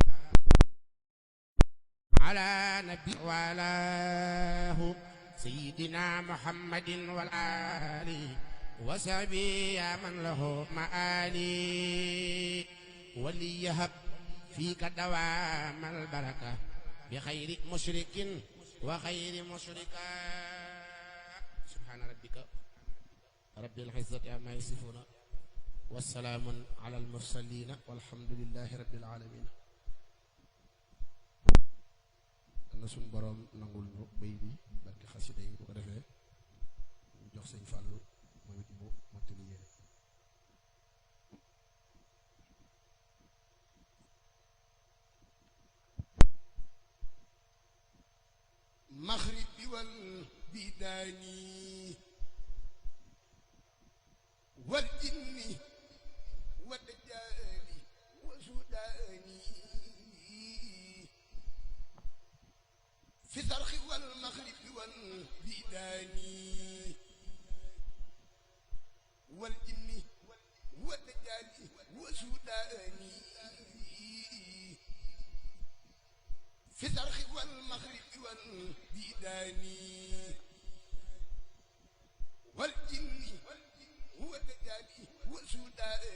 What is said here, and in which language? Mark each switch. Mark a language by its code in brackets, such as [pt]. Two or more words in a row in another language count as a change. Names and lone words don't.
[ar] على نبي والاه سيدنا محمد والآل وصحبه يا من له مآلي وليهب فيك دوام البركة بخير مشرك وخير مشركا سبحان ربك رب العزة عما يصفون والسلام على المرسلين والحمد لله رب العالمين. [wo] na suñ borom nangul ñu bay bi barke xasida yi bu ko defee ñu jox sëñ Fallou moom it mu mottali yéene [ar] مغرب بي والبلدان والجن والدجال والسودان في الشرق والمغرب والبلدان والجن والدجال والسودان في الشرق والمغرب والبلدان والجن والدجال والسودان